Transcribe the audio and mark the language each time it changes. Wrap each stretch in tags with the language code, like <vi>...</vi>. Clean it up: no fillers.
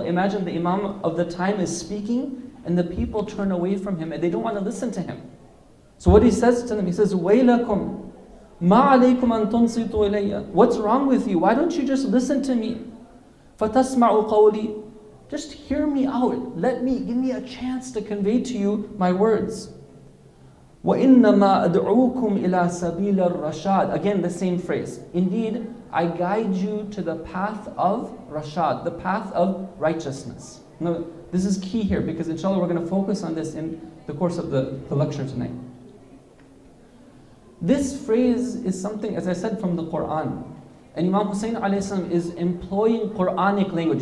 <en>Imagine the Imam of the time is speaking, and the people turn away from him, and they don't want to listen to him. So what he says to them, he says,</en> <ar>وَيْلَكُمْ مَا عَلَيْكُمْ أَن تُنْصِتُوا إِلَيَّ,</ar> <en>what's wrong with you? Why don't you just listen to me?</en> <ar>فَتَسْمَعُوا قَوْلِي,</ar> <en>just hear me out. Give me a chance to convey to you my words.</en> <ar>وَإِنَّمَا أَدْعُوكُمْ إِلَى سَبِيلَ الرَّشَادِ,</ar> <en>again the same phrase. Indeed, I guide you to the path of Rashad, the path of righteousness. Now, this is key here, because inshallah we're going to focus on this in the course of the lecture tonight. This phrase is something, as I said, from the Quran. And Imam Hussein is employing Quranic language.</en>